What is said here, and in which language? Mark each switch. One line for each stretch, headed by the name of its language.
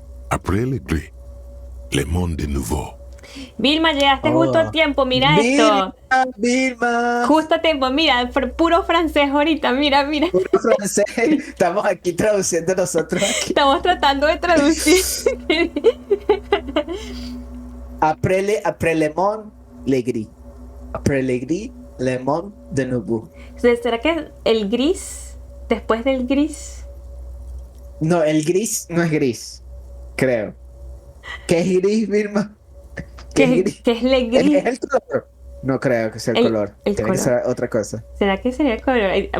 French: Après le gré, le monde de nouveau.
Spanish: Vilma, llegaste justo a tiempo, mira esto. Vilma. Justo a tiempo, mira, puro francés ahorita, mira. Puro francés, estamos aquí traduciendo nosotros. Estamos tratando de traducir.
French: Après le monde, le gris. Après le gris, le monde de nouveau.
Spanish: ¿Será que el gris, después del gris? No, el gris no es gris, creo. ¿Qué es gris, Vilma? ¿Qué es el gris? ¿Es el color? No creo que sea el color. Tiene color. que ser otra cosa. ¿Será que sería el color?